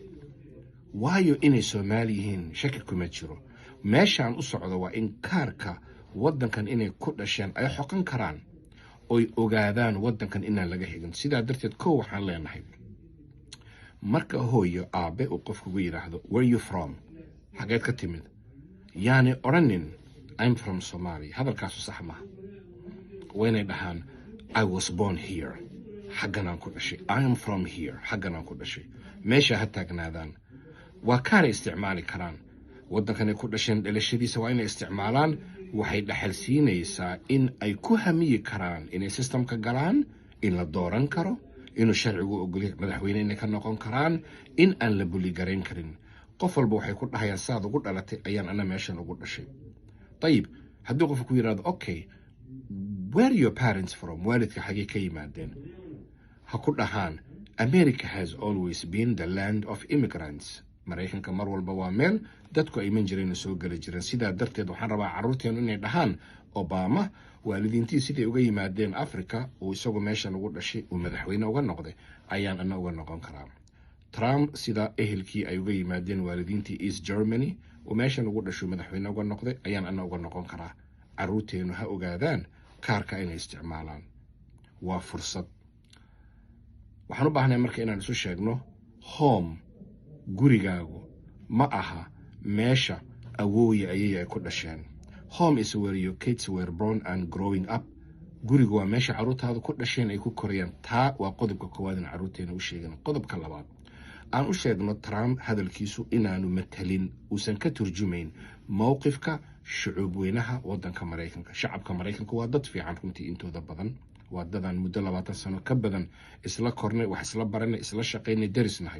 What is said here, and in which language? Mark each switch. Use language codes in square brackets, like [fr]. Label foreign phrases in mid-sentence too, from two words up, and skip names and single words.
[so] waayo inay Soomaali yihiin shaki kuma jiro. meeshaan u socdo waa in kaarka waddankan inay ku dhasheen ay xoqan karaan, oy ogaadaan waddankan inaan laga xigin. sidaa darteed waxaan leenahay marka hooyo aabe uu qofkugu yidhaahdo [en] where you from, [so] xageed ka timid, yaani odhanin [en] I'm from Somalia. [so] hadalkaasu sax maha. waa inay dhahaan [en] I was born here, [so] xagganaan ku dhashay. [en] I am from here, [so] xagganaan ku dhashay. meesha ha taagnaadaan. waa kaanay isticmaali karaan. waddankanay ku dhasheen dhalashadiisa waa inay isticmaalaan. waxay dhaxal siinaysaa in ay ku hamiyi karaan inay systemka galaan, in la dooran karo, inuu sharcigu ogolyahay madaxweyne inay ka noqon karaan, in aan la buligarayn karin. qof walba waxay ku dhahayaan saad ugu dhalatay ayaan ana meeshan ugu dhashay. ayib haddii qofku ku yidhahdo [en] okay where are your parents from, [so] waalidka xagee ka yimaadeen, ha ku dhahaan [en] America has always been the land of immigrants. [so] Maraykanka mar walba waa meel dadku ay iman jireen oo soo geli jireen. sidaa darteed waxaan rabaa carruurteenu inay dhahaan Obama waalidiintii siday uga yimaadeen Africa uu isagu meeshan ugu dhashay uu madaxweyne uga noqday ayaan ana uga noqon karaa. Trump sida ehelkii ay uga yimaadeen waalidiintii East Germany uu meeshan ugu dhashay madaxweyne uga noqday ayaan ana uga noqon karaa. carruurteenu ha ogaadaan kaarka inay isticmaalaan. waa fursad. waxaan u baahnahay marka inaan isu sheegno home, gurigaagu ma aha meesha awooye ayay ku dhasheen. [en] home is where your kids were born and growing up. [so] gurigu waa meesha carruurtaadu ku dhasheen ay ku korayaan. taa waa qodobka koowaad in carruurteena u sheegano. qodobka labaad, aan u sheegno Trump hadalkiisu inaanu matalin, uusan ka turjumayn mowqifka shucuub weynaha waddanka Maraykanka. shacabka Maraykanka waa dad fiican runtii intooda badan. waa dadaan muddo 20 sano ka badan isla kornay, wax isla baranay, isla shaqaynay, darisnahay.